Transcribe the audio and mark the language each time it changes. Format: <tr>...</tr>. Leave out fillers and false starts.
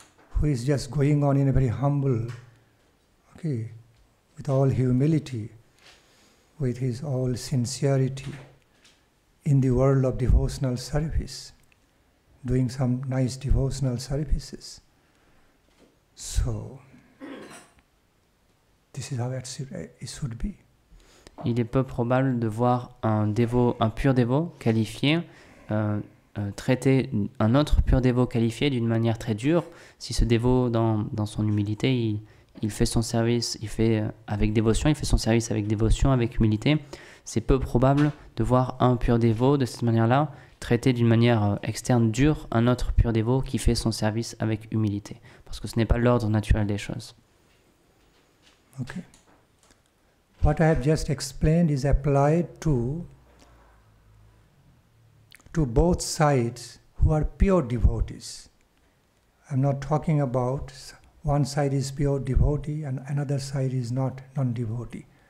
<en>who is just going on in a very humble, okay, with all humility, with his all sincerity, in the world of devotional service, doing some nice devotional services. So, this is how it should be.</en> <fr>Il est peu probable de voir un pur dévot qualifié traiter un autre pur dévot qualifié d'une manière très dure. Si ce dévot, dans son humilité, il fait son service, il fait avec dévotion, il fait son service avec dévotion, avec humilité, c'est peu probable de voir un pur dévot de cette manière-là traiter d'une manière externe dure un autre pur dévot qui fait son service avec humilité. Parce que ce n'est pas l'ordre naturel des choses.</fr> <en>Okay. What I have just explained is applied to both sides who are pure devotees. I'm not talking about one side is pure devotee and another side is not non-devotee.</en>